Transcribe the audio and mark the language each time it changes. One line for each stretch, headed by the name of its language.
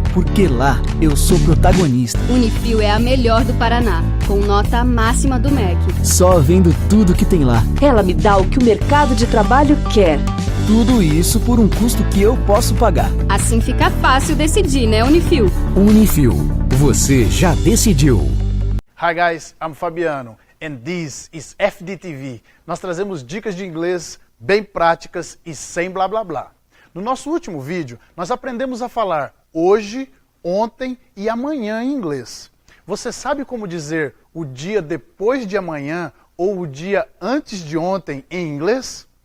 Portuguese: Porque lá eu sou protagonista. Unifil é a melhor do Paraná, com nota máxima do MEC. Só vendo tudo que tem lá. Ela me dá o que o mercado de trabalho quer. Tudo isso por um custo que eu posso pagar. Assim fica fácil decidir, né, Unifil? Unifil, você já decidiu.
English: Hi guys, I'm Fabiano and this is FDTV.
Portuguese: Nós trazemos dicas de inglês bem práticas e sem blá blá blá. No nosso último vídeo, nós aprendemos a falar hoje, ontem e amanhã em inglês. Você sabe como dizer o dia depois de amanhã ou o dia antes de ontem em inglês?